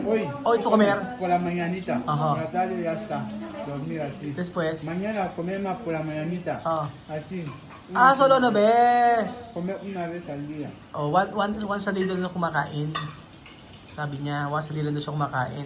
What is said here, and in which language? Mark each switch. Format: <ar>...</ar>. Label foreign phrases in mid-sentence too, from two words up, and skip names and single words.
<es>Hoy tu comer. por la mañanita. Ajá. Por la tarde ya está. Dormir así. Después. Mañana comer más por la mañanita. Ah. Así. Solo una vez. Comer una vez al día.</es> <tl>Oh,</tl> <en>once a day</en> <tl>doon na kumakain. Sabi niya,</tl> <en>once a day</en> <tl>doon siya kumakain.</tl>